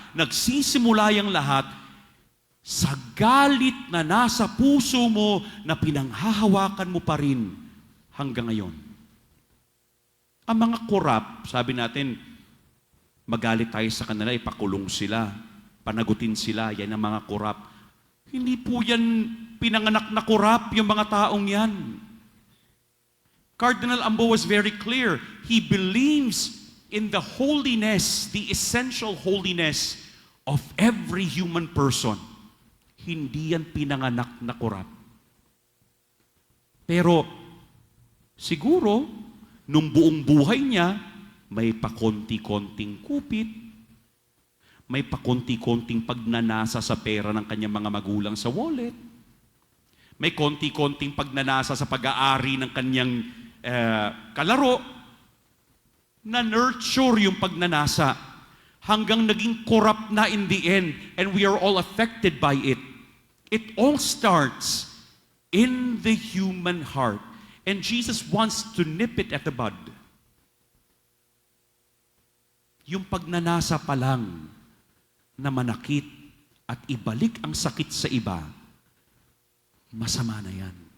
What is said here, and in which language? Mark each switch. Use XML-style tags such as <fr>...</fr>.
<tl>Nagsisimula yung lahat sa galit na nasa puso mo na pinanghahawakan mo pa rin hanggang ngayon. Ang mga korap, sabi natin, magalit tayo sa kanila, ipakulong sila, panagutin sila, yan ang mga korap. Hindi po yan pinanganak na korap, yung mga taong yan.</tl> <en>Cardinal Ambo was very clear. He believes in the holiness, the essential holiness of every human person.</en> <tl>Hindi yan pinanganak na korap. Pero siguro, nung buong buhay niya, may pakonti-konting kupit, may pakonti-konting pagnanasa sa pera ng kanyang mga magulang sa wallet, may konti-konting pagnanasa sa pag-aari ng kanyang kalaro, na nurture yung pagnanasa hanggang naging corrupt na</tl> <en>in the end, and we are all affected by it. It all starts in the human heart. And Jesus wants to nip it at the bud.</en> <tl>Yung pagnanasa pa lang na manakit at ibalik ang sakit sa iba, masama na yan.</tl>